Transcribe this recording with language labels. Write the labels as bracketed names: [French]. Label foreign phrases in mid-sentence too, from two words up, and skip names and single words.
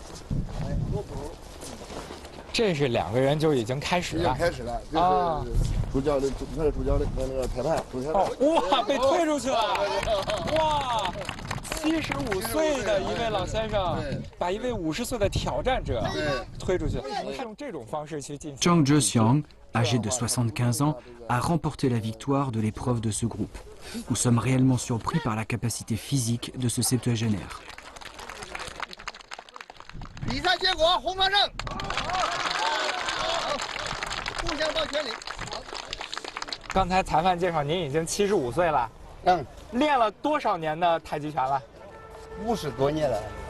[Chinese] 这是2个人就已经开始了，啊！主教练，那是主教练，那个裁判，哇，被推出去了！哇，75岁的一位老先生，把一位50岁的挑战者推出去了。是用这种方式去进行。 [French] Zhang Zhexiang, âgé de 75 ans, a remporté la victoire de l'épreuve de ce groupe. Nous sommes réellement surpris par la capacité physique de ce septuagénaire. [Chinese] 比赛结果，红方胜。互相报全礼。刚才裁判介绍您已经75岁了，练了多少年的太极拳了？50多年了。